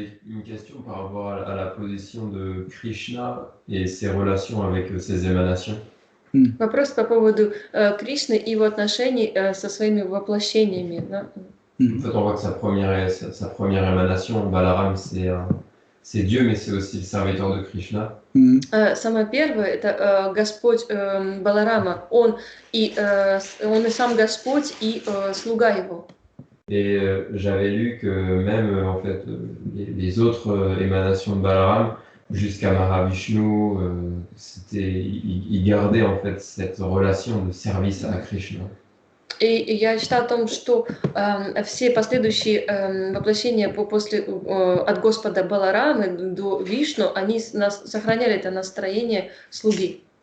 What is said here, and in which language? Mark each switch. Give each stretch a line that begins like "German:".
French: Une question par rapport à la position de Krishna et ses relations avec ses émanations.
Russian: Вопрос по поводу Кришны и его отношений со своими воплощениями. Да?
French: En fait, on voit que sa première émanation, Balaram, c'est Dieu, mais c'est aussi le serviteur de Krishna.
Russian: Самое первое – это Господь Баларама. Он и сам Господь, и слуга его.
French: Et j'avais lu que même en fait les autres émanations de Balaram, jusqu'à Mahavishnu, ils gardaient en fait cette relation de service à Krishna.
Russian: И я читала о том, что все последующие воплощения от Господа Баларамы до Вишну, они сохраняли это настроение слуги.